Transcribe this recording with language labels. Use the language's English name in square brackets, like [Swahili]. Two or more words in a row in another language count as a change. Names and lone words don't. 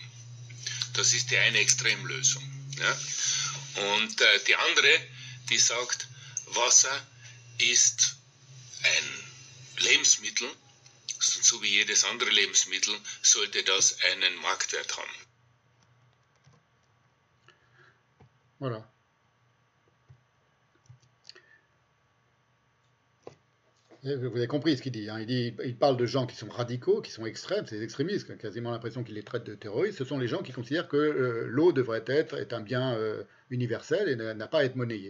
[German] Das ist die eine Extremlösung. Ja? Und die andere, die sagt, Wasser ist ein Lebensmittel, so wie jedes andere Lebensmittel, sollte das einen Marktwert haben. [French] Voilà. Vous avez compris ce qu'il dit, hein. Il parle de gens qui sont radicaux, qui sont extrêmes, c'est des extrémistes, quasiment l'impression qu'il les traite de terroristes. Ce sont les gens qui considèrent que l'eau devrait être un bien universel et n'a pas à être monnayé.